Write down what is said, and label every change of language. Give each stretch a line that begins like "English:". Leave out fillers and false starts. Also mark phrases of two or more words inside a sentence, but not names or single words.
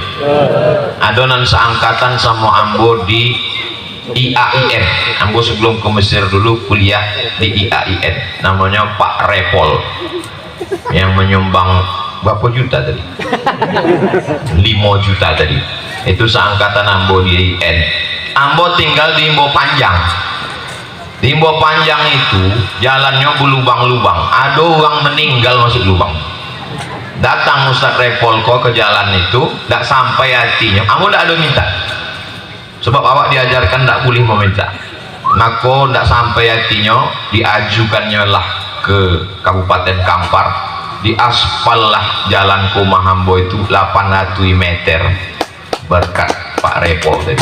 Indonesian: Adonan seangkatan sama ambo di IAIN. Ambo sebelum ke Mesir dulu kuliah di IAIN. Namanya Pak Repol, yang menyumbang berapa juta tadi? 5 juta tadi. Itu seangkatan ambo di IAIN. Ambo tinggal di Imbo Panjang. Di Imbo Panjang itu jalannya berlubang-lubang, ada orang meninggal masuk lubang. Datang Ustaz Repol kok ke jalan itu, tidak sampai hatinya. Ambo tidak ada minta, sebab awak diajarkan tidak boleh meminta. Maka tidak sampai hatinya, diajukannya lah ke Kabupaten Kampar, diaspal lah jalan Kumahambo itu 800 meter berkat Pak Repol tadi.